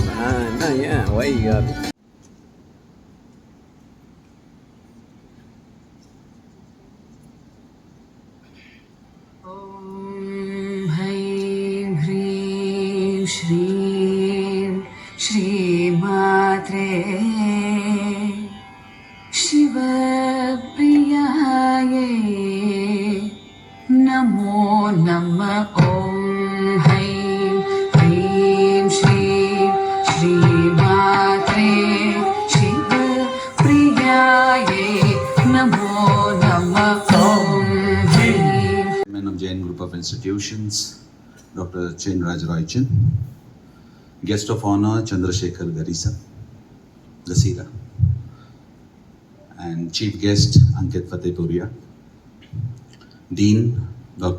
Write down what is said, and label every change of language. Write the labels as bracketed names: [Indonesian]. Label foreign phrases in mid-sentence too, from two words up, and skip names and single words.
[Tamil] என்ன ஏன் வைகாது [Sanskrit] श्रीं श्रीमात्रे शिवप्रियायै नमो नमः ॐ हैं ह्रीं श्रीं श्रीमात्रे शिवप्रियायै नमो नमः ॐ ह्रीं. [English] Of Jain Group of Institutions, Dr. Chen Raj Roy Chin, Guest of Honor Chandrasekhar Gasira, and Chief Guest Ankit Fatehpuria, Dean Dr.